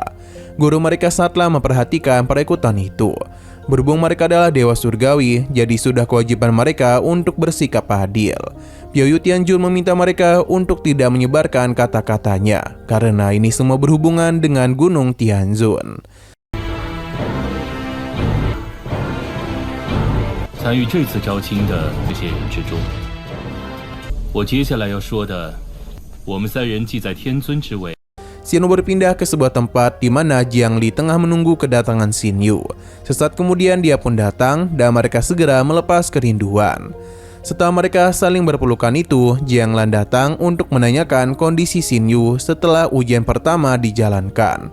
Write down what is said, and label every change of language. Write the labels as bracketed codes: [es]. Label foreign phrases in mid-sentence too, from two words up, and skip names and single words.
[id] Guru mereka sangatlah memperhatikan perekrutan itu. Berhubung mereka adalah dewa surgawi, jadi sudah kewajiban mereka untuk bersikap adil. Piaoyu Tianjun meminta mereka untuk tidak menyebarkan kata-katanya, karena ini semua berhubungan dengan Gunung Tianzun. [zh] 参与这次招亲的这些人之中，我接下来要说的，我们三人既在天尊之位。 [id] Xin Yu berpindah ke sebuah tempat di mana Jiang Li tengah menunggu kedatangan Xin Yu. Sesaat kemudian dia pun datang dan mereka segera melepas kerinduan. Setelah mereka saling berpelukan itu, Jiang Lan datang untuk menanyakan kondisi Xin Yu setelah ujian pertama dijalankan.